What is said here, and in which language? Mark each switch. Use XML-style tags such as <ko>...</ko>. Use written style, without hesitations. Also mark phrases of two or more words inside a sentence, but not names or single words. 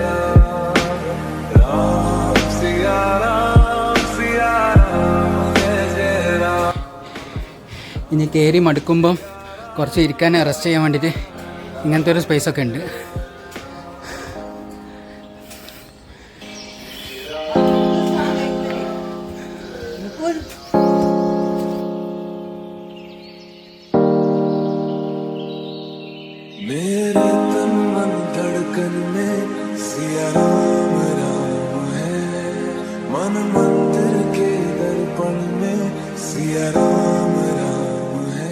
<hi>राम सिया राम जय जय राम.</hi> <ml>ഇനി കയറി മടുക്കുമ്പം കുറച്ച് ഇരിക്കാൻ റെസ്റ്റ് ചെയ്യാൻ വേണ്ടിയിട്ട് ഇങ്ങനത്തെ ഒരു സ്പേസൊക്കെ ഉണ്ട്.</ml> <hi>मेरे तन मन धड़कन में सिया राम राम है, मन मंदिर के दर्पण में सिया राम राम है.</hi>